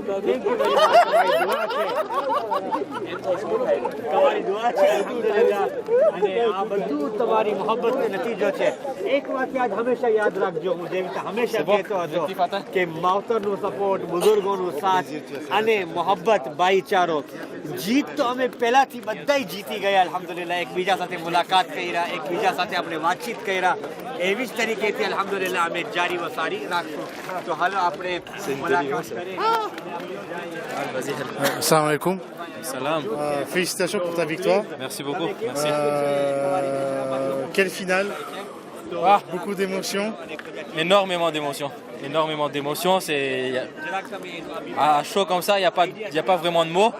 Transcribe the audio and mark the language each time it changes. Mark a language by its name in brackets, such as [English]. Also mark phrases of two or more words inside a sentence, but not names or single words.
[Gujarati] તમારી દુઆ છે અલ્હમ્દુલિલ્લાહ અને આ બધું તમારી મોહબ્બતનો નતીજો છે એક વાત હંમેશા યાદ રાખજો હું જેવી રીતે હંમેશા કહેતો હતો કે માવતરનો સપોર્ટ બુઝુર્ગોનો સાથ અને મોહબ્બત ભાઈચારો જીત તો અમે પહેલાથી બધાય જીતી ગયા અલ્હમ્દુલિલ્લાહ એકબીજા સાથે મુલાકાત કર્યા એકબીજા સાથે આપણે વાતચીત કર્યા એવી જ તરીકેથી અલ્હમ્દુલિલ્લાહ અમે જારી વસારી રાખશું તો હાલો આપણે મુલાકાત કરીએ [Arabic] السلام عليكم. Salam. [French] Félicitations pour ta victoire. Merci beaucoup. Merci. Quelle finale. Beaucoup d'émotions. Énormément d'émotions. Énormément d'émotions. À chaud comme ça, il n'y a pas vraiment de mots.